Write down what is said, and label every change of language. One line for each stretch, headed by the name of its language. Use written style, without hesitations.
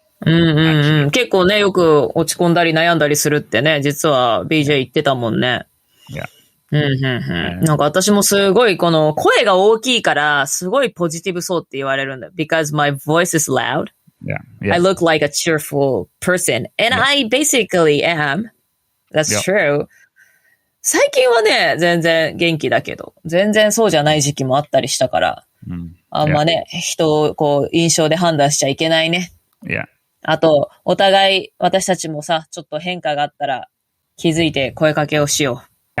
Japanese: 結構ね、よく落ち込んだり悩んだりするってね、実は BJ 言ってたもんね。
English: Yeah.
Japanese: なんか私もすごいこの声が大きいからすごいポジティブそうって言われるんだ。
English: Because my voice is loud. Yeah. I look like a cheerful person. And I basically am. That's true.
Japanese: 最近はね、全然元気だけど、全然そうじゃない時期もあったりしたから、あんまね、人をこう印象で判断しちゃいけないね。
English: Yeah.
Japanese: あと、お互い私たちもさ、ちょっと変化があったら気づいて声かけをしよう。